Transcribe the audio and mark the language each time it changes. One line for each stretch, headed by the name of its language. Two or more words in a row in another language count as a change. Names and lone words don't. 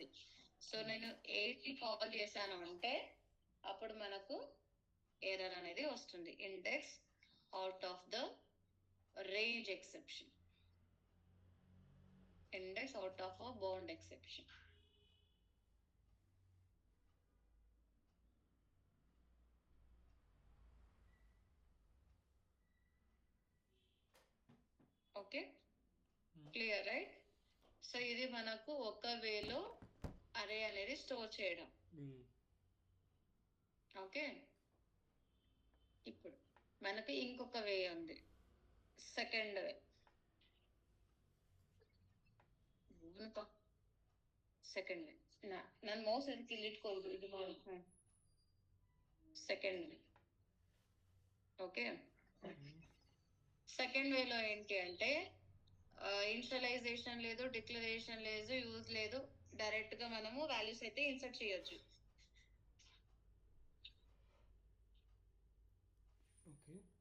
Telugu: సో నేను 8 ని కాల్ చేశాను అంటే అప్పుడు మనకు ఎర్రర్ అనేది వస్తుంది,
English: index out of the range exception. index out of a bound exception. okay, clear right?
Telugu: సో ఇది మనకు ఒక వేలో అరే అనేది స్టోర్ చేయడం. ఓకే, ఇప్పుడు మనకి ఇంకొక వే ఉంది,
English: second way. second way
Kannada: ನನ್ನ ಮೌಸ್ ಅದಕ್ಕೆ ಇಲ್ಲಿ ಇಟ್ಕೊಂಡು ಇದು ಮಾಡಿ
English: second way.
Telugu: ఓకే, సెకండ్ వేలో ఏంటి అంటే ఇనిషియలైజేషన్ లేదు, డిక్లరేషన్ లేదు, యూజ్ లేదు, డైరెక్ట్ గా మనము వాల్యూస్ అయితే ఇన్సర్ట్ చేయొచ్చు. ఓకే,